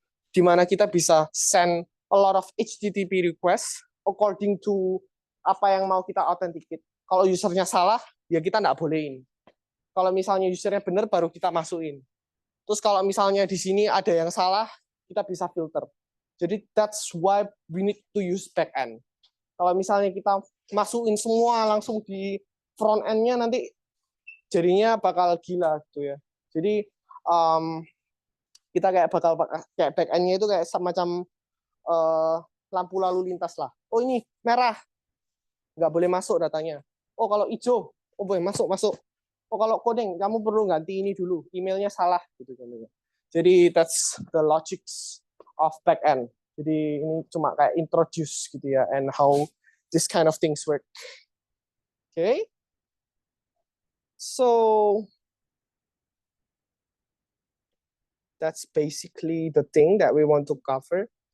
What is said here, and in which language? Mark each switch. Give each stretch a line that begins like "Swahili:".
Indonesian: Dimana kita bisa
English: send a lot of HTTP request according to
Indonesian: apa yang mau kita
English: authenticate.
Indonesian: Kalau usernya salah, ya kita nggak bolehin. Kalau misalnya usernya benar, baru kita masukin. Terus kalau misalnya di sini ada yang salah, kita bisa filter. Jadi
English: that's why we need to use backend.
Indonesian: Kalau misalnya kita masukin semua langsung di front end-nya, nanti jadinya bakal gila gitu ya. Jadi kita kayak bakal kayak backend-nya itu kayak semacam lampu lalu lintas lah. Oh ini merah, nggak boleh masuk datanya. Oh kalau hijau, oh boleh masuk. Oh kalau coding, kamu perlu ganti ini dulu, emailnya salah gitu kan. Jadi
English: that's the logics of backend.
Indonesian: Jadi ini cuma kayak introduce gitu ya,
English: and how this kind of things work. Okay, so that's basically the thing that we want to cover.